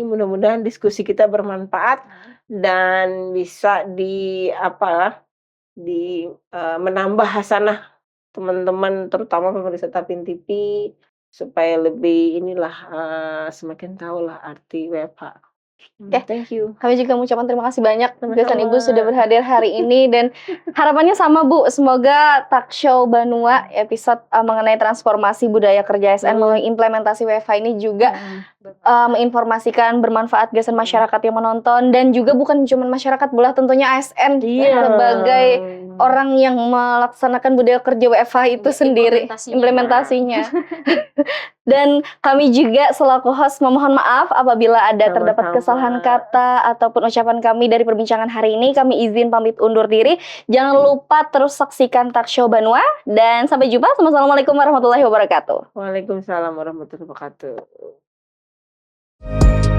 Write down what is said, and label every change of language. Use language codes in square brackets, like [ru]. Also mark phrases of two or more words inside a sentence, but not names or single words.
[id] Mudah-mudahan diskusi kita bermanfaat dan bisa menambah hasanah teman-teman, terutama pemirsa Tapin TV, supaya lebih semakin tahulah arti WFH. [en] Thank you. [id] Kami juga mengucapkan terima kasih banyak Gasan Ibu sudah berhadir hari ini dan harapannya sama Bu, semoga Talk Show Banua episode mengenai transformasi budaya kerja ASN melalui implementasi WFH ini juga menginformasikan, bermanfaat Gasan masyarakat yang menonton dan juga bukan cuma masyarakat bola, tentunya ASN sebagai orang yang melaksanakan budaya kerja WFH itu sendiri implementasinya. Dan kami juga selaku host memohon maaf apabila ada terdapat kesalahan kata ataupun ucapan kami dari perbincangan hari ini. Kami izin pamit undur diri. Jangan lupa terus saksikan Talk Show Banua dan sampai jumpa. [ar] السلام عليكم ورحمة الله وبركاته. وعليكم السلام ورحمة الله وبركاته.